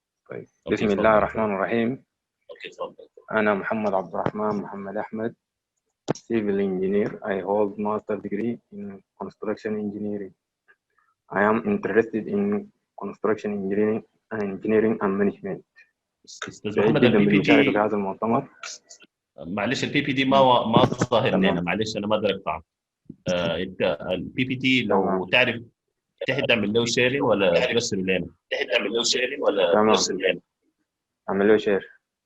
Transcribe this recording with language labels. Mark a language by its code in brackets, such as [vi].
[ar] طيب بسم الله الرحمن الرحيم. أنا محمد عبد الرحمن محمد أحمد, [en] civil engineer. I hold master degree in construction engineering. I am interested in construction engineering and management. [ar] استاذ محمد البي بي تي في هذا المؤتمر. معلش البي بي تي ما ظاهر لنا, معلش انا ما اقدر اقطعك. انت البي بي تي لو تعرف تحب تعمل له شيرنج ولا ترسل لنا؟ تحب تعمل له شيرنج ولا ترسل لنا؟ اعمل له شير.